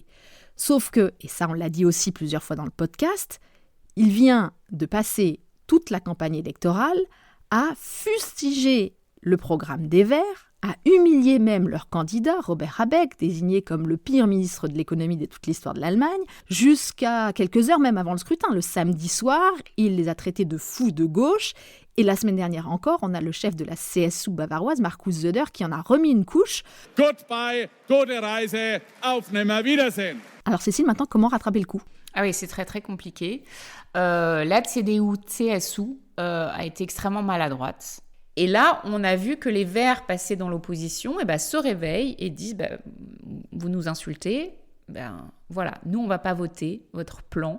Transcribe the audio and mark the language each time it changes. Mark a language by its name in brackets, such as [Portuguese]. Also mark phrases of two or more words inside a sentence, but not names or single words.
[French] Sauf que, et ça on l'a dit aussi plusieurs fois dans le podcast, il vient de passer toute la campagne électorale à fustiger le programme des Verts, a humilié même leur candidat, Robert Habeck, désigné comme le pire ministre de l'économie de toute l'histoire de l'Allemagne, jusqu'à quelques heures même avant le scrutin. Le samedi soir, il les a traités de fous de gauche. Et la semaine dernière encore, on a le chef de la CSU bavaroise, Markus Söder, qui en a remis une couche. [German] Goodbye, gute Reise, auf Nimmerwiedersehen. [French] Alors Cécile, maintenant, comment rattraper le coup ? Ah oui, c'est très très compliqué. La CDU-CSU a été extrêmement maladroite. Et là, on a vu que les Verts passés dans l'opposition se réveillent et disent vous nous insultez, voilà, nous on va pas voter votre plan.